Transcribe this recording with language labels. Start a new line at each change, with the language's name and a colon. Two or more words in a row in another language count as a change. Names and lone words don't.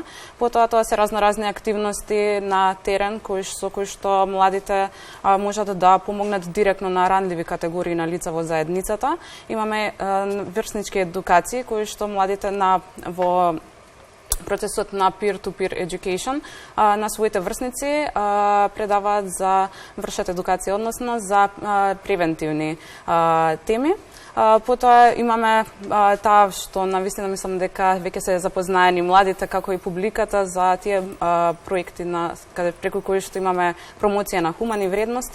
Macedonian: Потоа тоа се разноразни активности на терен кои што младите можат да помогнат директно на ранливи категории на лица во заедницата. Имаме врснички едукации кои што младите во процесот на
English: peer-to-peer education
Macedonian: на своите врсници предаваат за вршат едукација, односно за превентивни теми. Потоа имаме таа што навистина мислам дека веќе се запознаени младите како и публиката за тие проекти преку кои што имаме промоција на хумани вредности.